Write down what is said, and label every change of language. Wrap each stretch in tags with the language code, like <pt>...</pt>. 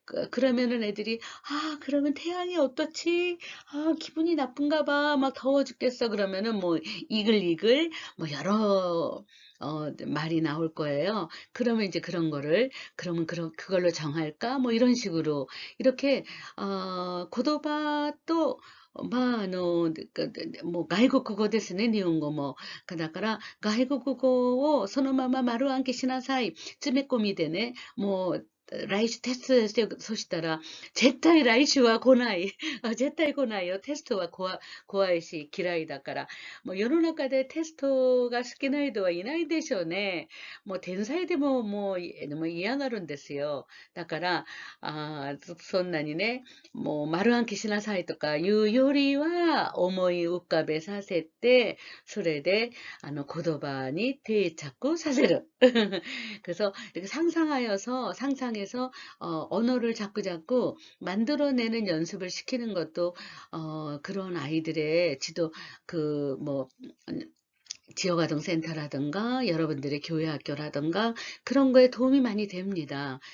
<ko>그러면은 애들이 그러면 태양이 어떻지? 기분이 나쁜가 봐. 막 더워 죽겠어. 그러면은 뭐 이글이글 뭐 여러 말이 나올 거예요. 그러면 이제 그런 거를 그러면 그걸로 정할까? 뭐 이런 식으로 이렇게</ko> <ja>言葉ともう外国語ですね、日本語も。だから、外国語をそのまま丸暗記しなさい。詰め込みでね、もう来週テストですよ。そしたら、絶対来週は来ない。絶対来ないよ。テストは怖いし嫌いだから。もう世の中でテストが好きな人はいないでしょうね。もう天才でももう嫌がるんですよ。だから、そんなにね、もう丸暗記しなさいとかいうよりは、思い浮かべさせて、それで,言葉に定着させる.</ja> <ko>그래서 이렇게 상상해서 언어를 자꾸자꾸 만들어내는 연습을 시키는 것도 그런 아이들의 뭐 지역아동센터라든가 여러분들의 교회 학교라든가 그런 거에 도움이 많이 됩니다.</ko>